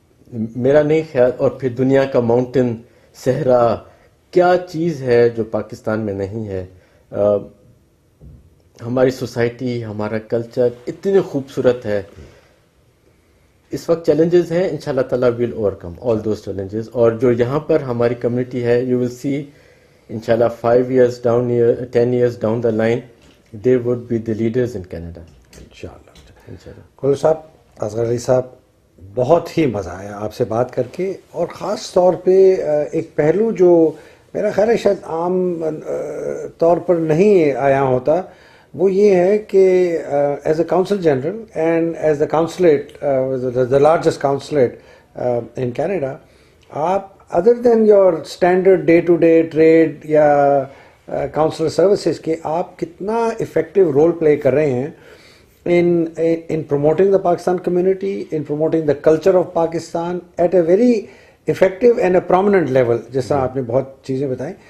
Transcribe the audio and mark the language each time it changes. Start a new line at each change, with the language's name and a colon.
Urdu: میرا نہیں خیال, اور پھر دنیا کا ماؤنٹین, صحرا, کیا چیز ہے جو پاکستان میں نہیں ہے. ہماری سوسائٹی, ہمارا کلچر اتنے خوبصورت ہے. اس وقت چیلنجز ہیں, انشاءاللہ تعالیٰ
English: We'll overcome all those challenges.
Urdu: اور جو یہاں پر ہماری کمیونٹی ہے,
English: You will see انشاءاللہ 5 years down, 10 years down the line, they would be the leaders in Canada.
Urdu: انشاءاللہ. کلو صاحب, اصغر علی صاحب, بہت ہی مزہ آیا آپ سے بات کر کے, اور خاص طور پہ ایک پہلو جو میرا خیال ہے شاید عام طور پر نہیں آیا ہوتا, وہ یہ ہے کہ
English: as a consul general and as the consulate, the largest consulate in Canada, آپ other than your standard day to day trade یا consular services کے,
Urdu: آپ کتنا افیکٹو رول پلے کر رہے ہیں
English: in promoting the Pakistan community, in promoting the culture of Pakistan at a very effective and a prominent level,
Urdu: جس طرح آپ نے بہت چیزیں بتائیں.